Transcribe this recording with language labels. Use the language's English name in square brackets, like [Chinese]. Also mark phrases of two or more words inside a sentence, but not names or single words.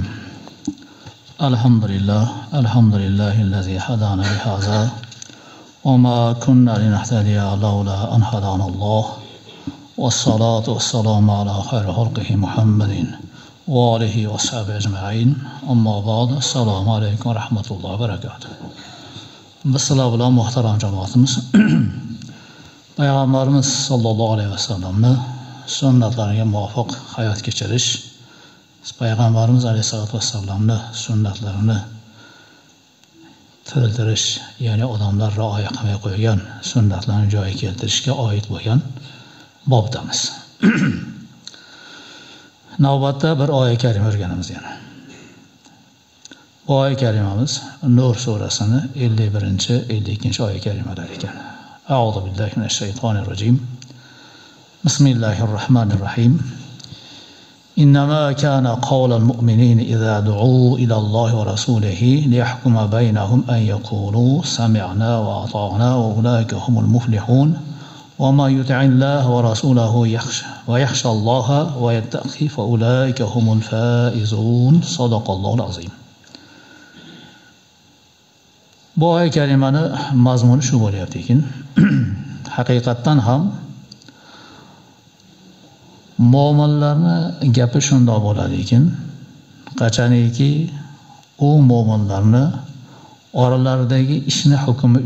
[Arabic] الحمد لله الذي هدانا لهذا وما كنا لنهتدي لولا أن هدانا الله والصلاة والسلام على خير خلقه محمد وآله وصحبه أجمعين. أما بعد، السلام عليكم ورحمة الله وبركاته. [Uzbek] Bizlar bilan muhtaram jamoatimiz Payg'ambarimiz [Arabic] صلى الله عليه وسلم [Uzbek] sunnatlariga muvofiq hayot kechirish, Payg'ambarimiz [Arabic] عليه الصلاة والسلام [Uzbek] sunnatlarini tildirish, ya'ni odamlar rioya qilmay qo'ygan sunnatlarni joyiga keltirishga oid bo'lgan bobdamiz. Navbatda bir oyat karima o'rganamiz yana. Bu oyat karimamiz Nur surasini 51-52 oyat karimalar ekan. [Arabic] أعوذ بالله من الشيطان الرجيم بسم الله الرحمن الرحيم. إنما كان قول المؤمنين إذا دعوا إلى الله ورسوله ليحكم بينهم أن يقولوا سمعنا وأطعنا وأولئك هم المفلحون وما يطع الله ورسوله ويخشى الله ويتقي فأولئك هم الفائزون. صدق الله العظيم. [Uzbek] Bu oyat karimani mazmuni shu bo'lyapti ekan. Haqiqatan ham mo'minlarni gapi shundoq bo'ladi ekan, qachoniki u mo'minlarni oralaridagi ishni hukmi